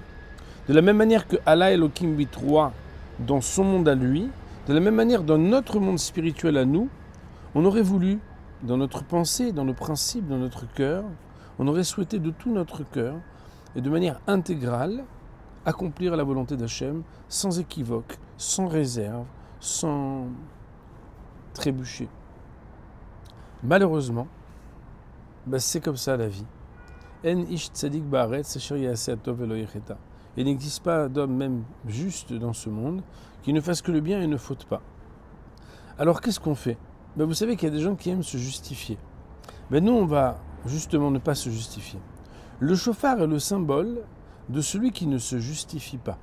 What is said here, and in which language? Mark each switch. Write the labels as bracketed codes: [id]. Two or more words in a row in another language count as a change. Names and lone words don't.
[fr] De la même manière que Allah Elohim bitroa dans son monde à lui, de la même manière, dans notre monde spirituel à nous, on aurait voulu, dans notre pensée, dans nos principes, dans notre cœur, on aurait souhaité de tout notre cœur, et de manière intégrale, accomplir la volonté d'Hachem sans équivoque, sans réserve, sans trébucher. Malheureusement, c'est comme ça la vie. [he] אין איש צדיק בארץ אשר יעשה הטוב ולא יחטא. [fr] Il n'existe pas d'homme même juste dans ce monde qui ne fasse que le bien et ne faute pas. Alors qu'est-ce qu'on fait? Vous savez qu'il y a des gens qui aiment se justifier. Nous, on va justement ne pas se justifier. Le shofar est le symbole de celui qui ne se justifie pas.